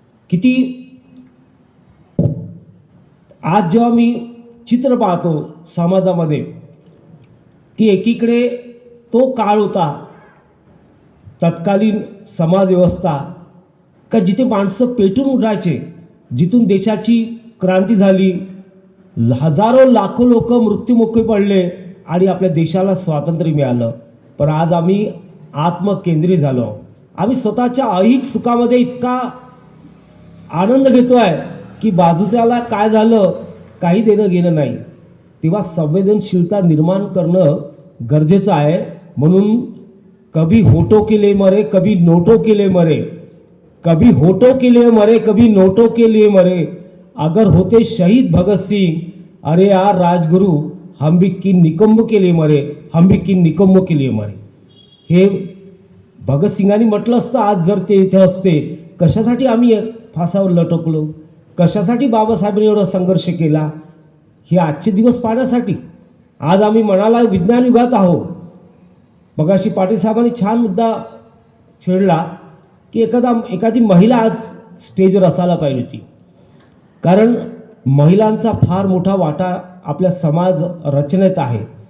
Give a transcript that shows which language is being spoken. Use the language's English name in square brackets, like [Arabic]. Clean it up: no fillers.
[Marathi] किती आज जेव्हा मी चित्र पाहतो समाजामध्ये की एकीकडे तो काळ होता तत्कालीन समाज व्यवस्था का जिथे माणसं पेटून उठायचे, जिथून देशाची क्रांती झाली, हजारो लाखो लोक मृत्युमुखी पडले आणि आपल्या देशाला स्वातंत्र्य मिळालं. पण आज आम्ही आत्मकेंद्रित झालो. आम्ही स्वतःच्या ऐहिक सुखामध्ये इतका आनंद घेतोय की बाजूच्याला काय झालं काही देणं घेणं नाही. तेव्हा संवेदनशीलता निर्माण करणं गरजेचं आहे. [Hindi] म्हणून कभी होठों के लिए मरे कभी नोटों के लिए मरे, कभी होठों के लिए मरे कभी नोटों के लिए मरे, अगर होते शहीद भगत सिंह, अरे यार राजगुरु हम भी किन निकम्मों के लिए मरे, हम भी किन निकम्मों के लिए मरे. [Marathi] हे भगतसिंगांनी म्हटलं असतं. आज जर ते इथे असते, कशासाठी आम्ही फासावर लटकलो, कशासाठी बाबासाहेबांनी एवढा संघर्ष केला, हे आजचे दिवस पाहण्यासाठी. आज आम्ही म्हणाला विज्ञान युगात आहोत. मगाशी पाटील साहेबांनी छान मुद्दा छेडला की एखादी महिला आज स्टेजवर असायला पाहिजे होती, कारण महिलांचा फार मोठा वाटा आपल्या समाज रचनेत आहे.